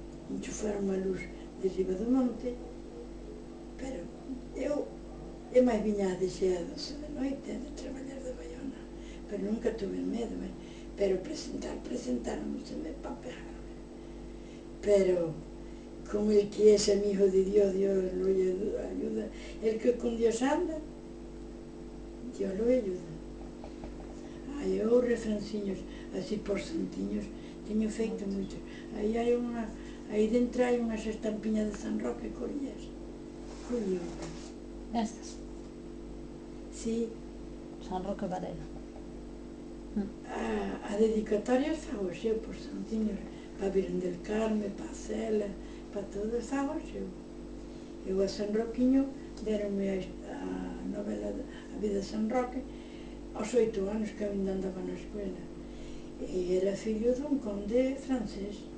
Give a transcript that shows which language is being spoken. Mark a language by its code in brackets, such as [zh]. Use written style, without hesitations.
[gl] Enchufaron a luz de riba do monte, pero eu máis viña a desea a 12 de noite de traballar de Bayona, pero nunca tuve medo, pero presentáronse-me para pegarme. [es] Pero como el que es amigo de Dios, Dios lo ayuda. El que con Dios anda, Dios lo ayuda. [gl] Ai, eu refranciños, así por santiños, teño feito moito. Aí dentro hai unhas estampiñas de San Roque Corías. Coño. Estas. Sí. San Roque Varela. A dedicatoria fago eu por santiños, para Virgen del Carme, para Cela, para todo, fago eu. Eu a San Roquiño deronme a novela A vida de San Roque aos 8 anos que eu ainda andaba na escuela. E era fillo dun conde francés.